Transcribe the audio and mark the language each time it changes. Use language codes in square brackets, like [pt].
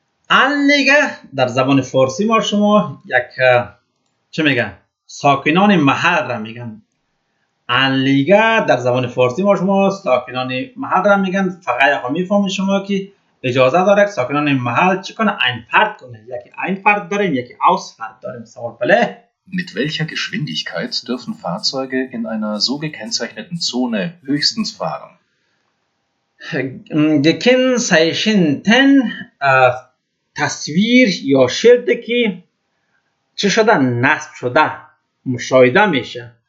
[fa] انلیگه در زبان فارسی ما شما یک چه میگن؟ ساکنان محل را میگن. انلیگه در زبان فارسی ما شما ساکنان محل را میگن. فقط یکو میفهمید شما که اجازه داره که ساکنان محل چی کنه؟ einfahrt کنه. یکی einfahrt داریم یکی ausfahrt داریم. سوال پله: [de] Mit welcher Geschwindigkeit dürfen Fahrzeuge in einer so gekennzeichneten Zone höchstens fahren? [fa] gekennzeichneten تصویر یا شیلد که چه شده؟ نصب شده، مشاهده میشه.